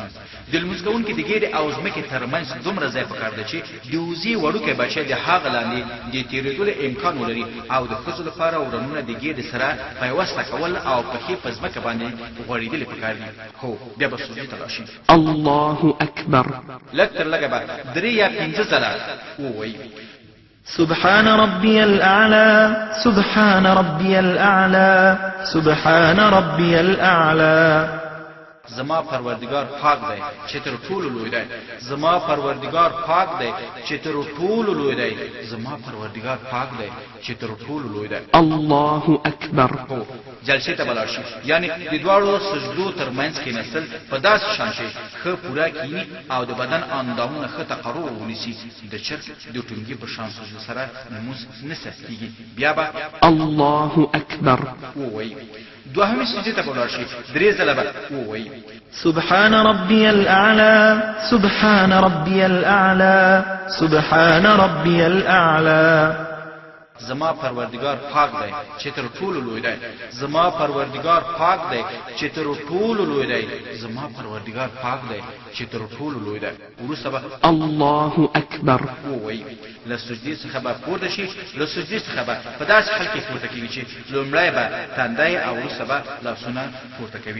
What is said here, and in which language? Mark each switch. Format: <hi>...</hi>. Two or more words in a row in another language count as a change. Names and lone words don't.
<ps>د لمونځ کوونکي د ګېډې او ځمکې ترمنځ دومره ځای پکار دی چې د وزې وړوکی بچی د هغه لاندې د تېرېدلو امکان ولري او د ښځو لپاره ورنونه د ګېډې سره پیوسته کول او پښې په ځمکه باندې غوړېدلې پکار دي. هو بیا به سجدې ته راشي.</ps> <ar>الله أكبر.</ar> <ps>لږ تر لږه به 3 یا 5 ځله ووایي</ps> <ar>سبحان ربي الأعلى سبحان ربي الأعلى سبحان ربي الأعلى.</ar> <ps>زما پروردگار پاک دی چې تر ټولو لوی دی، زما پروردگار پاک دی چې تر ټولو لوی دی، زما پروردگار پاک دی چې تر ټولو لوی دی.</ps> <ar>الله أكبر.</ar> <ps>هو جلسه ته بلار شي، یعنی د دواړو سجدو ترمنځ کې نسل په داسې شان شي ښه پوره کینی او د بدن اندامونه ښه تقرر ونیسي. د چرګ د ټونګي په شان سجده سره نموز نه سختېږي. بیا به</ps> <ar>الله أكبر.</ar> <ps>ووایي دوهمې سجدې ته بلار شي. 3 ځله به ووایي</ps> <ar>سبحان ربي الأعلى سبحان ربي الأعلى سبحان ربي الأعلى.</ar> <ps>زما پروردگار پاک دی چې تر ټولو لوی دی، زما پروردگار پاک دی چې تر ټولو لوی دی، زما پروردگار پاک دی چې تر ټولو لوی دی. وروسته به</ps> <ar>الله أكبر.</ar> <ps>ووایي له سجدې څخه به پورته شي. له سجدې څخه به په داسې حال کې پورته کېږي چې لومړی به تندی او وروسته به لاسونه پورته کوي.</ps>